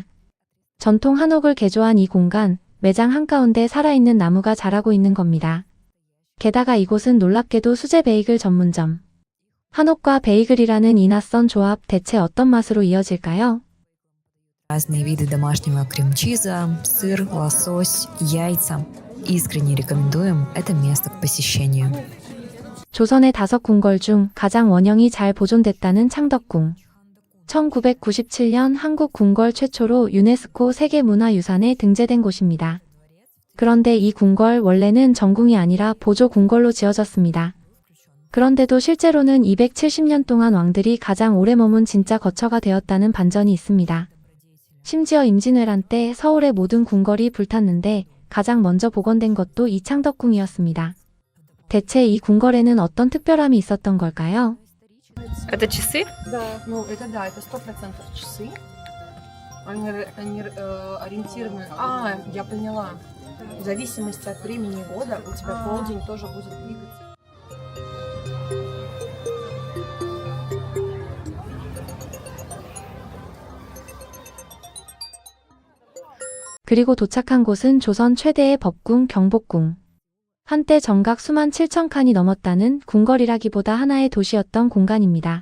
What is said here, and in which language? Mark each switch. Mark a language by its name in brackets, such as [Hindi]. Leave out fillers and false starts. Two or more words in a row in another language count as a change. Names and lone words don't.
[Korean] 전통 한옥을 개조한 이 공간, 매장 한가운데 살아있는 나무가 자라고 있는 겁니다. 게다가 이곳은 놀랍게도 수제 베이글 전문점. 한옥과 베이글이라는 이 낯선 조합, 대체 어떤 맛으로 이어질까요? [Russian] Разные виды домашнего крем-чиза, сыр, лосось, яйца. Искренне рекомендуем это место к посещению. [Korean] 조선의 5궁궐 중 가장 원형이 잘 보존됐다는 창덕궁. 1997년 한국 궁궐 최초로 유네스코 세계문화유산에 등재된 곳입니다. 그런데 이 궁궐 원래는 정궁이 아니라 보조 궁궐로 지어졌습니다. 그런데도 실제로는 270년 동안 왕들이 가장 오래 머문 진짜 거처가 되었다는 반전이 있습니다. 심지어 임진왜란 때 서울의 모든 궁궐이 불탔는데 가장 먼저 복원된 것도 이 창덕궁이었습니다. 대체 이 궁궐에는 어떤 특별함이 있었던 걸까요? [Russian] Это часы? Да, ну это да, это 100% часы. Они ориентированы. А, я поняла. В зависимости от времени года у тебя полдень тоже будет двигаться. [Korean] 그리고 도착한 곳은 조선 최대의 법궁 경복궁. 한때 정각 수만 7천 칸이 넘었다는 궁궐이라기보다 하나의 도시였던 공간입니다.